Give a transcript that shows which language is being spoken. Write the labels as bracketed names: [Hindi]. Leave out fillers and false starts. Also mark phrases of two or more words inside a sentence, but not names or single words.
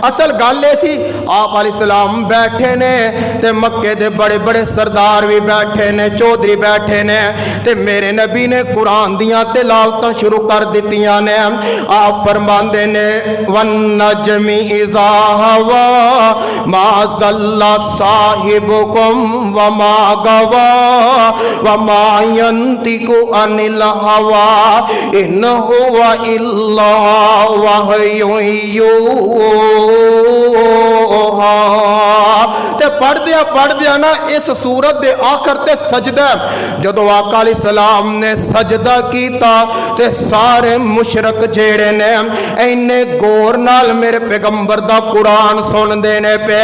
[Punjabi] اصل گل ایہ سی آپ علیہ السلام بیٹھے نے تے مکے دے وڈے وڈے سردار وی بیٹھے نے، چودھری بیٹھے نے تے میرے نبی نے قرآن دیاں تلاوتاں شروع کر دتیاں نے. آپ فرماندے نے [Arabic] والنجم إذا هوى ما ضل صاحبكم وما غوى وما ينطق عن الهوى إن هو إلا وحي يوحى. [Punjabi] تے پڑھدیاں نا اس سورت دے آخر تے سجدہ جدوں آقا علیہ السلام نے سجدہ کیتا تے سارے مشرک جیہڑے نے اِنّے غور نال میرے پیغمبر دا قرآن سندے نے پے.